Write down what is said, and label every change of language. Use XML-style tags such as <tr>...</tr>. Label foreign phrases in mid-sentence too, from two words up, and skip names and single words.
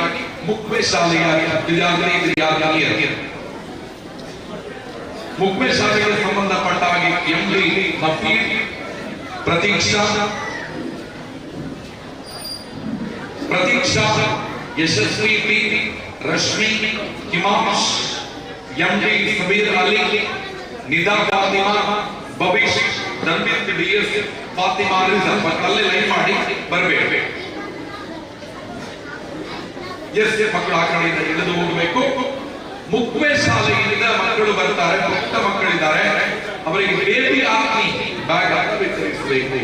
<kn>ಮುಖ್ಯ ಶಾಲೆಯ ವಿದ್ಯಾರ್ಥಿನಿಯರು ಮುಖ್ಯ ಶಾಲೆಗೆ ಸಂಬಂಧಪಟ್ಟ ಹಾಗೆ ಎಂಡಿ ನಫೀರ್, ಪ್ರತೀಕ್ಷಾ, ಯಶಸ್ವಿ ಪಿ, ರಶ್ಮಿ, ಹಿಮಾಂಶ್, ಎಂಡಿ सबीर अली, निदा फातिमा, ಭವಿಷ್, ಧನ್ವಿತ್ ಡಿಎಸ್, ಫಾತಿಮಾ ರಿಜಲ್. ಅಲ್ಲೇ ಲೈನ್ ಮಾಡಿ ಬರಬೇಕು. ಎಸ್, ಮಕ್ಕಳು ಆ ಕಡೆಯಿಂದ ಇಳಿದು ಹೋಗಬೇಕು. ಮುಖ್ಯ ಶಾಲೆಯಿಂದ ಮಕ್ಕಳು ಬರ್ತಾರೆ. ಪುಟ್ಟ ಮಕ್ಕಳಿದ್ದಾರೆ, ಅವರಿಗೆ ಬೇಬಿ ಆತ್ಮಿ ಬ್ಯಾಗ್ ವಿತರಿಸಬೇಕು.</kn>